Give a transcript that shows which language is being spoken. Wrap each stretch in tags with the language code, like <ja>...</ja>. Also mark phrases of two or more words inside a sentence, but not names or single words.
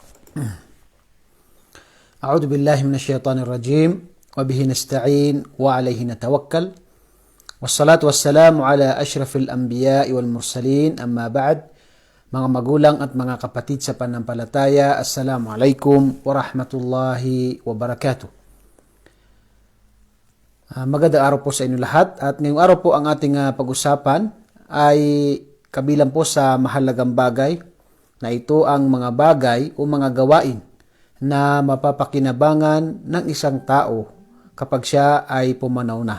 <ar>أعوذ بالله من الشيطان الرجيم وبه نستعين وعليه نتوكل والصلاة والسلام على أشرف الأنبياء والمرسلين أما بعد.</ar> <tl>Mga magulang at mga kapatid sa pananampalataya,</tl> <ar>السلام عليكم ورحمة الله وبركاته.</ar> <tl>Magandang araw po sa inyo lahat, at ngayong araw po ang ating pag-usapan ay kabilang po sa mahalagang bagay na ito ang mga bagay o mga gawain na mapapakinabangan ng isang tao kapag siya ay pumanaw na.</tl>